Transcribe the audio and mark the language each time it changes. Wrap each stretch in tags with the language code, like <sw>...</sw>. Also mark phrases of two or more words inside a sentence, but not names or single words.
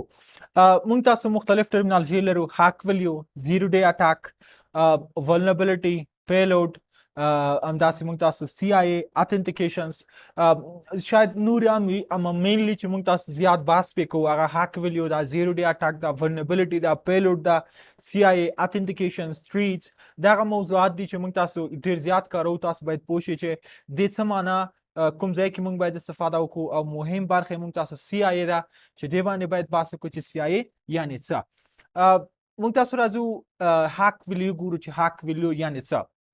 <ps>موږ تاسو مختلف ټرمینالوژي لرو:</ps> <en>hack value, zero day attack, vulnerability, payload،</en> <ps>همداسې موږ تاسو CIA authentications، شاید نور هم وي، اما مینلی چې موږ تاسو زیات بحث پې کوو هغه</ps> <en>hack value</en> <ps>دا،</ps> <en>zero day attack</en> <ps>دا،</ps> <en>vulnerability دا، payload دا، CIA authentications، threats.</en> <ps>دغه موضوعات دي چې موږ تاسو ډېر زیات کارو. تاسو باید پوه شئ چې دې څه معنا کوم ځای کې موږ باید استفاده وکړو، او مهم برخه یې موږ تاسو CIA ده چې دې باندې باید بحث وکړو چې CIA یعنې څه. موږ تاسو راځو</ps> <en>hack value</en> <ps>ګورو چې</ps> <en>hack value</en> <ps>یعنې څه.</ps>